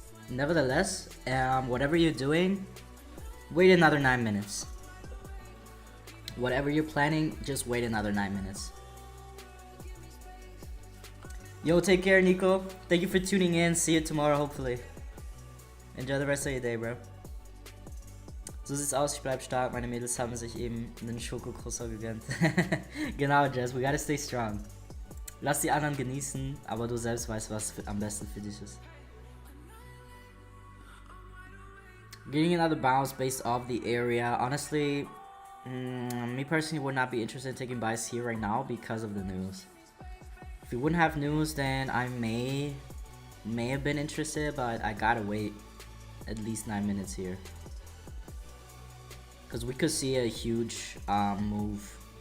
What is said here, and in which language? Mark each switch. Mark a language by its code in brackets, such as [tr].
[en] Nevertheless, whatever you're doing, wait another 9 minutes. Whatever you're planning, just wait another 9 minutes. Yo, take care, Nico. Thank you for tuning in. See you tomorrow, hopefully. Enjoy the rest of your day, bro. [de] So sieht's aus, ich bleib stark. Meine Mädels haben sich eben einen Schokokroissant gegönnt. Genau, Jess, [en] we gotta stay strong. [de] Lass die anderen genießen, aber du selbst weißt, was am besten für dich ist. [en] Getting another bounce based off the area, honestly, me personally would not be interested in taking buys here right now because of the news. If we wouldn't have news, then I may have been interested, but I gotta wait at least 9 minutes here, because we could see a huge move.